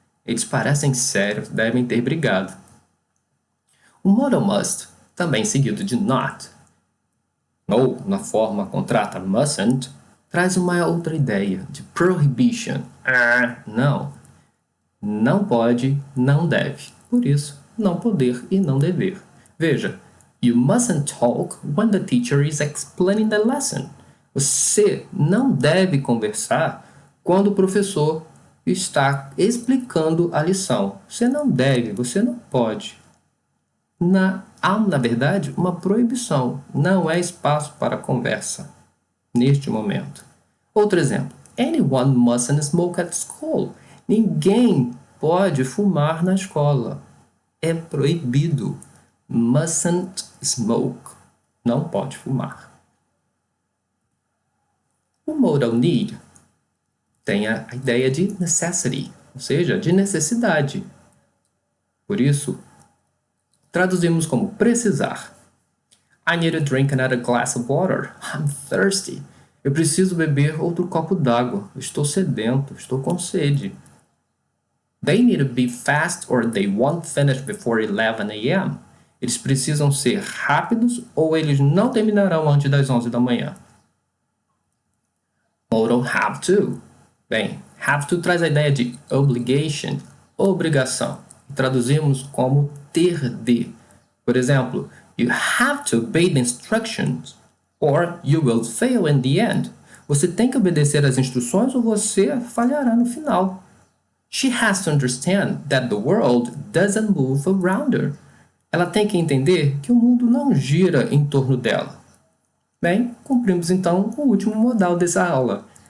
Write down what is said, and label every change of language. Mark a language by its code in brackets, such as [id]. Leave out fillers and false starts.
[pt] Eles parecem sérios, devem ter brigado. O modal must, também seguido de not, ou na forma contrata mustn't, traz uma outra ideia de prohibition. Não. Não pode, não deve. Por isso, não poder e não dever. Veja, [en] you mustn't talk when the teacher is explaining the lesson. [pt] Você não deve conversar quando o professor está explicando a lição. Você não deve, você não pode. Há, na verdade, uma proibição. Não é espaço para conversa neste momento. Outro exemplo. [en] Anyone mustn't smoke at school. [pt] Ninguém pode fumar na escola. É proibido. Mustn't smoke. Não pode fumar. O modal need tem a ideia de necessity, ou seja, de necessidade. Por isso, traduzimos como precisar. [en] I need to drink another glass of water. I'm thirsty. [pt] Eu preciso beber outro copo d'água. Estou sedento, estou com sede. [en] They need to be fast or they won't finish before 11 a.m. [pt] Eles precisam ser rápidos ou eles não terminarão antes das 11 da manhã. Modal have to. Bem, have to traz a ideia de obligation, obrigação. Traduzimos como ter de. Por exemplo, [en] you have to obey the instructions or you will fail in the end. [pt] Você tem que obedecer às instruções ou você falhará no final. [en] She has to understand that the world doesn't move around her. [pt] Ela tem que entender que o mundo não gira em torno dela. Bem, cumprimos então o último modal dessa aula.